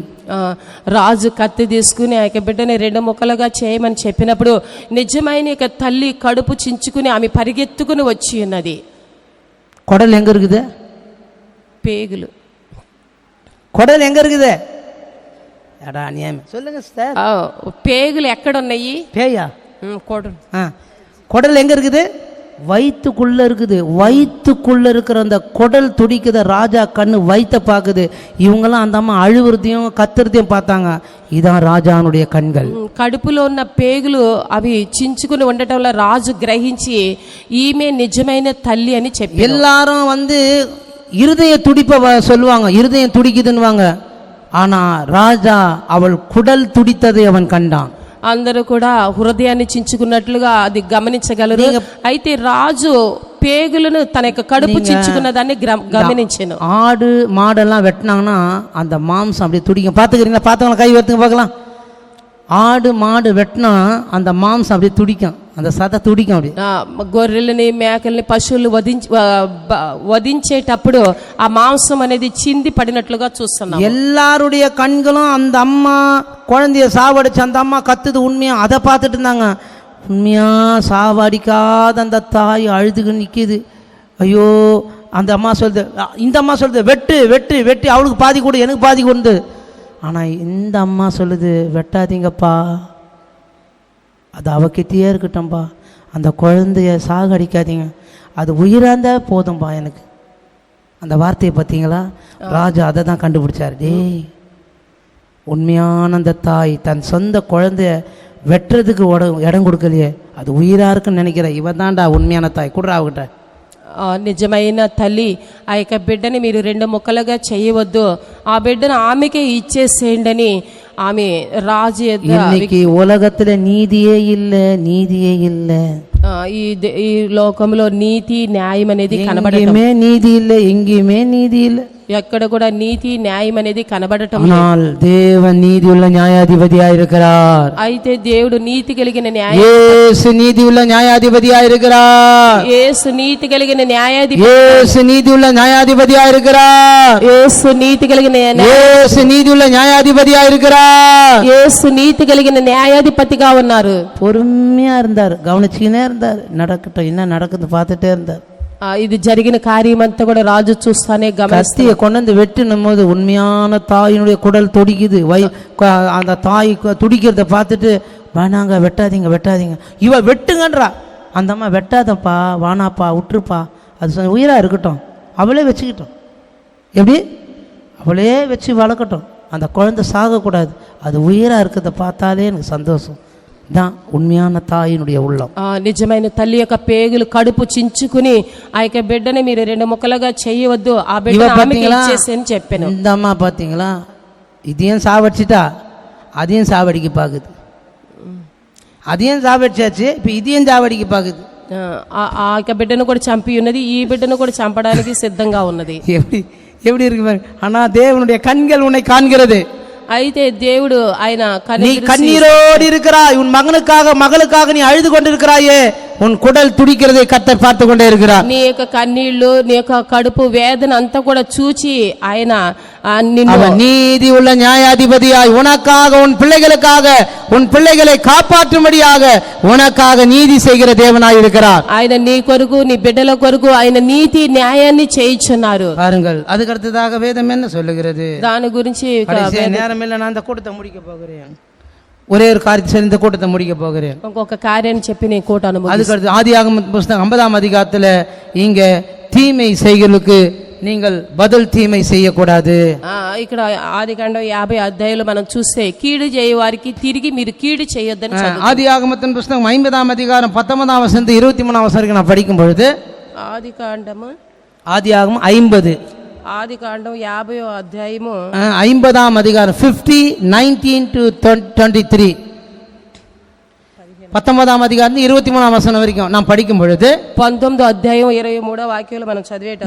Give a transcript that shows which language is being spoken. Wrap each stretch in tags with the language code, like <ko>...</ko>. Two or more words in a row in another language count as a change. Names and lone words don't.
<te>రాజు కత్తి తీసుకుని ఆ యొక్క బిడ్డని 2 ముక్కలుగా చేయమని చెప్పినప్పుడు నిజమైన యొక్క తల్లి కడుపు చించుకుని ఆమె పరిగెత్తుకుని వచ్చి ఉన్నది.</te> <ta>குடல் எங்க இருக்குது?</ta> <te>పేగులు.</te> <ta>குடல் எங்க இருக்குது? எடா நியம சொல்லுங்க சார்.</ta> <te>పేగులు ఎక్కడ ఉన్నాయి?</te> <ta>பேயா? குடல் எங்க இருக்குது? வயிற்றுக்குள்ள இருக்குது. வயிற்றுக்குள்ள இருக்கிற அந்த குடல் துடிக்குத. ராஜா கண்ணு வயிற்ற பார்க்குது. இவங்கெல்லாம் அந்த அம்மா அழுவுறதையும் கத்துறதையும் பார்த்தாங்க. இதான் ராஜானுடைய கண்கள்.</ta> <te>కడుపులో ఉన్న పేగులు అవి చించుకుని ఉండటం వల్ల రాజు గ్రహించి ఈమె నిజమైన తల్లి అని చెప్పి</te> <ta>எல்லாரும் இருதய துடிப்ப சொல்லுவாங்க, இருதயம் துடிக்குதுன்னுவாங்க. ஆனா ராஜா அவள் குடல் துடித்ததை அவன் கண்டான்.</ta> <te>అందరూ కూడా హృదయాన్ని చించుకున్నట్లుగా అది గమనించగలరు. అయితే రాజు పేగులను తన యొక్క కడుపు చించుకున్న దాన్ని గమనించాను.</te> <ta>ஆடு மாடெல்லாம் வெட்டினாங்கன்னா அந்த மாம்சம் அப்படியே துடிக்கும். பார்த்துக்கிறீங்களா? பார்த்தவங்கள கை வைத்துங்க பார்க்கலாம். ஆடு மாடு வெட்டினா அந்த மாம்சம் அப்படியே துடிக்கும், அந்த சதை துடிக்கும். அப்படி</ta> <te>గొర్రెలని, మేకల్ని, పశువులు వధించేటప్పుడు ఆ మాంసం అనేది చింది పడినట్లుగా చూస్తున్నాం.</te> <ta>எல்லாருடைய கண்களும் அந்த அம்மா குழந்தைய சாவடிச்சு அந்த அம்மா கத்துது உண்மையா, அதை பார்த்துட்டு இருந்தாங்க. உண்மையா சாவடிக்காத அந்த தாய் அழுதுக்கு நிற்கிது. ஐயோ அந்த அம்மா சொல்லுது, இந்த அம்மா சொல்லுது வெட்டு வெட்டு வெட்டி அவளுக்கு பாதி கொடு, எனக்கு பாதி கொண்டு. ஆனால் இந்த அம்மா சொல்லுது வெட்டாதீங்கப்பா, அது அவகிட்டயே இருக்கட்டும்பா, அந்த குழந்தைய சாகடிக்காதீங்க, அது உயிராந்த போதும்பா எனக்கு. அந்த வார்த்தையை பார்த்தீங்களா? ராஜா அதை தான் கண்டுபிடிச்சார். டேய், உண்மையான அந்த தாய் தன் சொந்த குழந்தைய வெட்டுறதுக்கு இடம் கொடுக்கலையே, அது உயிராக இருக்குன்னு நினைக்கிற இவன் தான்டா உண்மையான தாய். குடுறா அவகிட்ட.</ta> <te>నిజమైన తల్లి ఆ యొక్క బిడ్డని మీరు 2 ముక్కలుగా చేయవద్దు, ఆ బిడ్డను ఆమెకే ఇచ్చేసేయండి అని ఆమె రాజు</te> <ta>இன்னைக்கு உலகத்துல நீதியே இல்லை, நீதியே இல்லை.</ta> <te>ఈ లోకంలో నీతి న్యాయం అనేది</te> <ta>కనబడమే, నీதி இல்லை, எங்கேயுமே நீதி இல்லை.</ta> <te>ఎక్కడ కూడా నీతి న్యాయం అనేది కనబడటం లేదు.</te> <ta>ஆனால் தேவன் நீதியுள்ள நியாயாதிபதியாய் இருக்கிறார்.</ta> <te>అయితే దేవుడు నీతి కలిగిన</te> <ta>இயேசு நீதியுள்ள நியாயாதிபதியாய் இருக்கிறார்.</ta> <te>యేసు నీతి కలిగిన న్యాయాధిపతి.</te> <ta>இயேசு நீதியுள்ள நியாயாதிபதியாய் இருக்கிறார்.</ta> <te>యేసు నీతి కలిగిన</te> <ta>இயேசு நீதியுள்ள நியாயாதிபதியாய் இருக்கிறார்.</ta> <te>యేసు నీతి కలిగిన న్యాయాధిపతిగా ఉన్నారు.</te> <ta>பொறுமையா இருந்தார், கவனிச்சுக்கினே இருந்தார். நடக்கட்டும், என்ன நடக்குது பார்த்துட்டே இருந்தார்.</ta> <te>ఇది జరిగిన కార్యమంతా కూడా రాజు చూస్తానే గమనిస్తాడు.</te> <ta>கத்தியை கொண்டு வந்து வெட்டினும் போது உண்மையான தாயினுடைய குடல் துடிக்குது. அந்த தாய் துடிக்கிறத பார்த்துட்டு வேணாங்க, வெட்டாதீங்க வெட்டாதீங்க, இவ வெட்டுங்கன்றா. அந்த அம்மா வெட்டாதப்பா, வானாப்பா, விட்டுருப்பா, அது உயிராக இருக்கட்டும், அவளே வச்சுக்கிட்டோம். எப்படி அவளே வச்சு வளர்க்கட்டும், அந்த குழந்தை சாகக்கூடாது, அது உயிராக இருக்கிறத பார்த்தாலே எனக்கு சந்தோஷம். தான் உண்மையான தாயினுடைய உள்ளம்.</ta> <te>నిజమైన తల్లి యొక్క పేగులు కడుపు చించుకుని ఆ యొక్క బిడ్డని మీరు రెండు ముక్కలుగా చేయవద్దు, ఆ బిడ్డని ఆమెకి ఇచ్చేసి అని చెప్పాను.</te> <ta>இந்த அம்மா பார்த்தீங்களா, இதையும் சாவடிச்சிட்டா அதையும் சாவடிக்க பார்க்குது, அதையும் சாவடிச்சாச்சு, இப்போ இதையும் சாவடிக்க பார்க்குது.</ta> <te>ఆ యొక్క బిడ్డను కూడా చంపి ఉన్నది, ఈ బిడ్డను కూడా చంపడానికి సిద్ధంగా ఉన్నది.</te> <ta>எப்படி எப்படி இருக்கு பாருங்க. ஆனா தேவனுடைய கண்கள் உன்னை காண்கிறது.</ta> <te>అయితే దేవుడు ఆయన</te> <ta>நீ கண்ணீரோடு இருக்கிறாய், உன் மகனுக்காக மகளுக்காக நீ அழுது கொண்டிருக்கிறாயே, உன் குடல் துடிக்கிறதை கர்த்தர் பார்த்து கொண்டே இருக்கிறார்.</ta> <te>నీ యొక్క కన్నీళ్లు, నీ యొక్క కడుపు వేదన అంతా కూడా చూచి ఆయన</te> <ta>அவன் நீதி உள்ள நியாயாதிபதியாய் உனக்காக, உன் பிள்ளைகளுக்காக, உன் பிள்ளைகளை காப்பாற்றும்படியாக உனக்காக நீதி செய்கிற தேவனாய் இருக்கிறார்.</ta> <te>ఆయన నీ కొరకు, నీ బిడ్డల కొరకు ఆయన నీతి న్యాయాన్ని చేయించున్నారు.</te> <ta>பாருங்கள், அதுக்கு அடுத்ததாக வேதம் என்ன சொல்லுகிறது?</ta> <te>దాని గురించి</te> <ta>நேரம் இல்லை, நான் அந்த கூட்டத்தை முடிக்க போகிறேன். ஒரே ஒரு காரியத்தை சொல்லி இந்த கூட்டத்தை முடிக்க போகிறேன்.</ta> <te>ఇంకొక కార్యాన్ని చెప్పి నేను కూటను</te> <ta>அதுக்கு அடுத்து ஆதியாகம புத்தகம் 50ஆம் அதிகாரத்தில் இங்க தீமை செய்களுக்கு நீங்கள் பதில் தீமை செய்யக்கூடாது.</ta> <te>ఇక్కడ ఆదికాండం 50 అధ్యాయంలో మనం చూస్తే కీడు చేయ వారికి తిరిగి మీరు కీడు చేయొద్దని చదువుతాం.</te> <ta>ஆதியாகமத்தின் புத்தகம் 50ஆம் அதிகாரம் 19ஆம் வசனம் 23ஆம் வசனம் வரைக்கும் நான் படிக்கும் பொழுது,</ta> <te>ఆదికాండము</te> <ta>ஆதியாகமம் 50</ta> <te>ఆదికాండం 50వ అధ్యాయము</te> <ta>50ஆம் அதிகாரம் 50 19 to 23 19ஆம் அதிகாரம் 23ஆம் வசனம் வரைக்கும் நான் படிக்கும் பொழுது,</ta> <te>19వ అధ్యాయం 23వ వాక్యంలో మనం చదివేటప్పుడు,</te>